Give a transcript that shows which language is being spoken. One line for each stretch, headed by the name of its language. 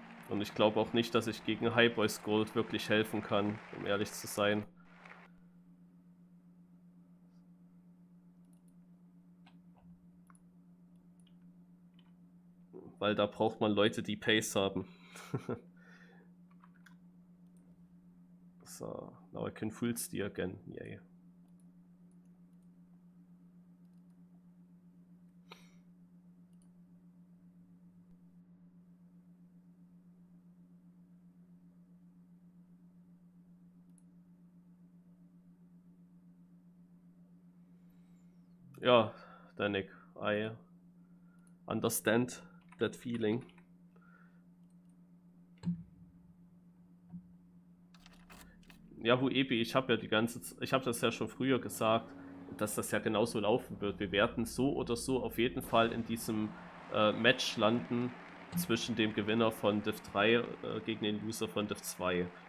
German: Und ich glaube auch nicht, dass ich gegen Highboys Gold wirklich helfen kann, um ehrlich zu sein. Weil da braucht man Leute, die Pace haben.
English: So, now I can full steer again. Yay. Ja, Danikb, I understand that feeling.
German: Ja, Huebi, ich habe das ja schon früher gesagt, dass das ja genauso laufen wird. Wir werden so oder so auf jeden Fall in diesem Match landen zwischen dem Gewinner von Div 3 gegen den Loser von Div 2.